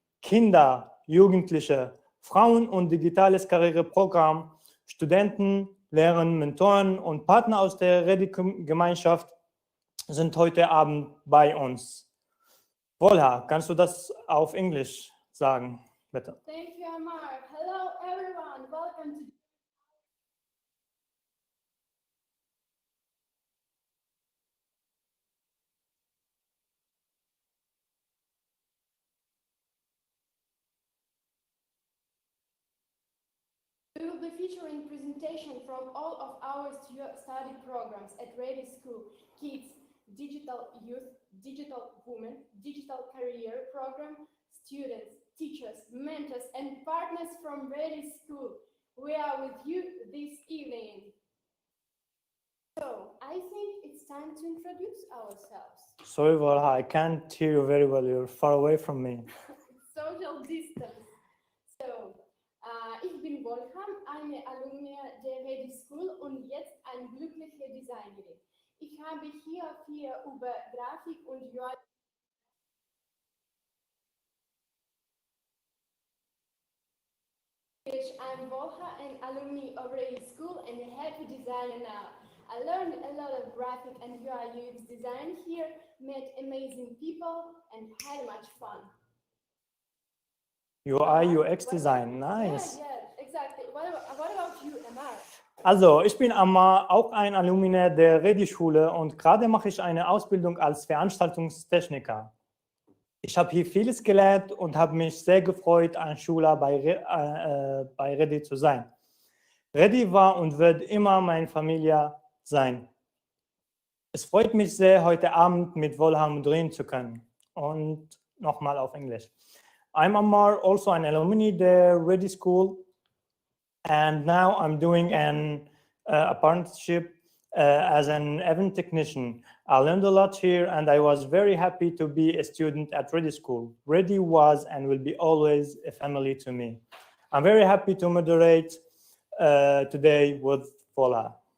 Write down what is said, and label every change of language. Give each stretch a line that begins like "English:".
German: Kinder, Jugendliche, Frauen und digitales Karriereprogramm, Studenten, Lehrer, Mentoren und Partner aus der ReDI-Gemeinschaft sind heute Abend bei uns. Volha, kannst du das auf Englisch sagen, bitte?
English: Thank you, Amar. Hello, everyone. Welcome to We will be featuring presentation from all of our study programs at ReDI School: Kids, Digital Youth, Digital Women, Digital Career Program, students, teachers, mentors, and partners from ReDI School. We are with you this evening. So, I think it's time to introduce ourselves. Sorry, Volha, I can't hear you very well. You're far away from me. Social distance.
German: So, ich bin Wolfram, eine Alumni der ReDI School und jetzt eine glückliche Designerin. Ich habe hier viel über Grafik und UI.
English: I'm Volha, an alumni of ReDI School and a happy designer now. I learned a lot of graphic and UI UX design here, met amazing people and had much fun. UI UX Design, nice. Yeah, exactly. What about you, Amar?
German: Also, ich bin Amar, auch ein Alumni der ReDI Schule und gerade mache ich eine Ausbildung als Veranstaltungstechniker. Ich habe hier vieles gelernt und habe mich sehr gefreut, ein Schüler bei ReDI zu sein. ReDI war und wird immer meine Familie sein. Es freut mich sehr, heute Abend mit Volha moderieren zu können. Und nochmal auf Englisch.
English: I'm Amar, also an alumni der ReDI School, and now I'm doing an apprenticeship as an event technician. I learned a lot here, and I was very happy to be a student at ReDI School. ReDI was and will be always a family to me. I'm very happy to moderate today with Volha.